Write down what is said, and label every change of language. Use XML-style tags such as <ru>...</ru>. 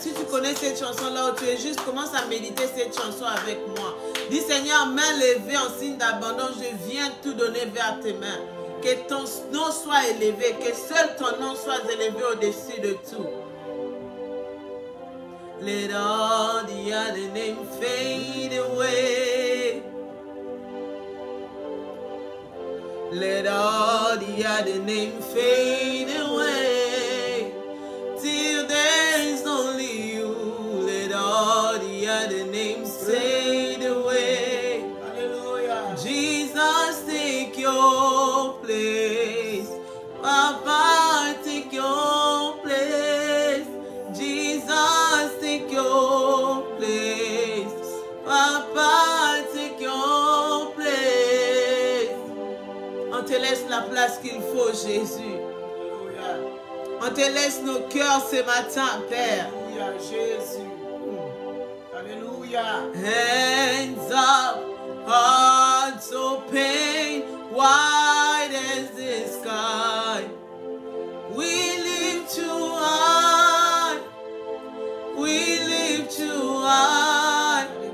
<fr>connais cette chanson là où tu es, juste commence à méditer cette chanson avec moi. Dis Seigneur, main levée en signe d'abandon, je viens tout donner vers tes mains. Que ton nom soit élevé, que seul ton nom soit élevé au-dessus de tout.</fr> <en>Let all the other names fade away. Let all the other names fade away. Till there is only you. Let all the other names fade away. Hallelujah. Jesus, take your place. Papa, take your place. Jesus, take your place. Papa, take your place.</en> <fr>On te laisse la place qu'il faut, Jésus. On te laisse nos cœurs ce matin, Père. Alléluia, Jésus. Alléluia.</fr> <en>Hands up, hearts open, wide as the sky. We lift you high. We lift you high.</en>